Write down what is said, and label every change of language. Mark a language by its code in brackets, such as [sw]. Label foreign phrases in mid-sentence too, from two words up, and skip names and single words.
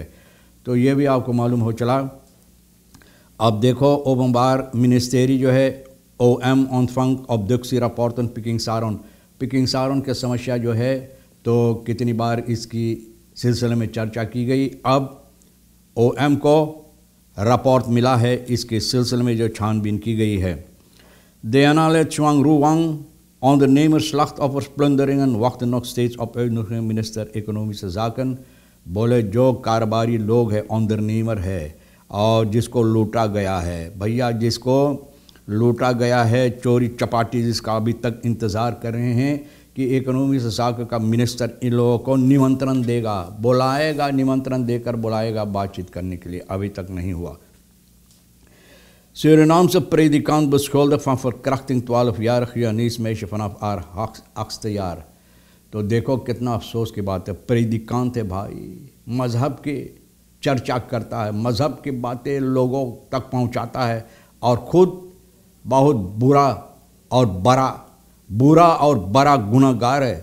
[hi] तो ये भी आपको मालूम हो चला। अब देखो ओबंबार मिनिस्टेरी जो है OM [nl] ontvangt obductie rapporten [hi] पिकिंग सारोन की समस्या जो है तो कितनी बार इसकी सिलसिले में चर्चा की गई। अब OM को रपोर्ट मिला है, इसके सिलसिले में जो छानबीन की गई है। [nl] Deanale Chuang Ruwang ondernemer slachtoffers plunderingen wachten nog steeds op uitnodiging minister Economische Zaken। [hi] बोले जो कारोबारी लोग हैं, ondernemer है और जिसको लूटा गया है, भैया जिसको लूटा गया है, चोरी चपाटी जिसका अभी तक इंतज़ार कर रहे हैं कि इकोनॉमी से साक का मिनिस्टर इन लोगों को निमंत्रण देगा, बुलाएगा, निमंत्रण देकर बुलाएगा बातचीत करने के लिए। अभी तक नहीं हुआ। [nl] Surinaamse predikant beschuldigd van verkrachting 12-jarige Janice meisje vanaf haar 8e jaar। [hi] तो देखो कितना अफसोस की बात है। प्रेदिकांत है भाई, मज़हब की चर्चा करता है, मज़हब की बातें लोगों तक पहुंचाता है और ख़ुद बहुत बुरा और बड़ा गुनहगार है।